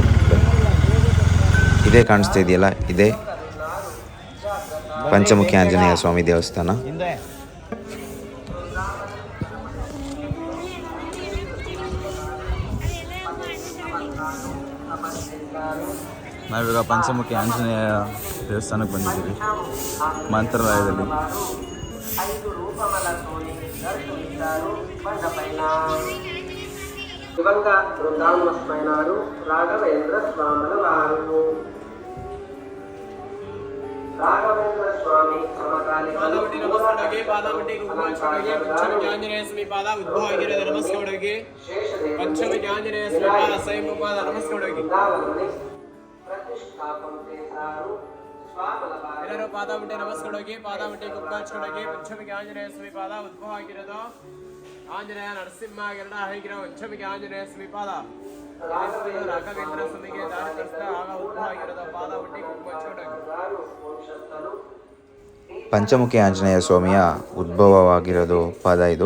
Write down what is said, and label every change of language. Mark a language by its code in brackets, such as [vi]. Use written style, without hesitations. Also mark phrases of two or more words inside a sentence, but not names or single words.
[kn] ಇದೇ ಕಾಣಿಸ್ತಾ ಇದೆಯಲ್ಲ, ಇದೇ ಪಂಚಮುಖಿ ಆಂಜನೇಯ ಸ್ವಾಮಿ ದೇವಸ್ಥಾನ. ನಾವೀಗ ಪಂಚಮುಖಿ ಆಂಜನೇಯ ದೇವಸ್ಥಾನಕ್ಕೆ ಬಂದಿದ್ದೀವಿ, ಮಂತ್ರಾಲಯದಲ್ಲಿ. [te] దివంగ బృందావనమైనారు రాఘవేంద్ర స్వాముల వారు. రాఘవేంద్ర స్వామి సమకాలీన [kn] ಪಾದಾವಟಿ ನಮಸ್ಕಾರವಾಗಿ ಪಾದಾವಟಿ ಕುಂಕುಮಾರ್ಚನೆಗೆ ಪಂಚಮುಖಿ ಆಂಜನೇಯ ಸ್ವಾಮಿ ಪಾದ ಉದ್ಭವ ಆಗಿರೋದು ನಮಸ್ಕಾರವಾಗಿ ಪಂಚಮುಖಿ ಆಂಜನೇಯ ಸ್ವಾಮಿ ಪಾದ ಸ್ವಯಂ ಪಾದ ನಮಸ್ಕಾರವಾಗಿ [te] ప్రతిష్టాపన చేశారు. స్వాముల వారు [kn] ಎಲ್ಲರೂ ಪಾದಾವಟಿ ನಮಸ್ಕಾರವಾಗಿ ಪಾದಾವಟಿ ಕುಂಕುಮಾರ್ಚನೆಗೆ ಪಂಚಮುಖಿ ಆಂಜನೇಯ ಸ್ವಾಮಿ ಪಾದ ಉದ್ಭವ ಆಗಿರೋದು ಆಂಜನೇಯ ನರಸಿಂಹ ಗರುಡ ಹೈಗಿರೋ ಪಂಚಮುಖಿ ಆಂಜನೇಯ ಸ್ವಾಮಿ ಪಾದ ರಾಘವೇಂದ್ರ ಸ್ವಾಮಿಗೆ ದಾರಿ ತೋರಿಸಿದ ಆಗ ಉದ್ಭವ ಆಗಿರೋದು ಪಾದಾವಟಿ ಕುಂಕುಮಾರ್ಚನೆಗೆ. ಪಂಚಮುಖಿ ಆಂಜನೇಯ ಸ್ವಾಮಿಯ ಉದ್ಭವವಾಗಿರೋದು ಪಾದ ಇದು.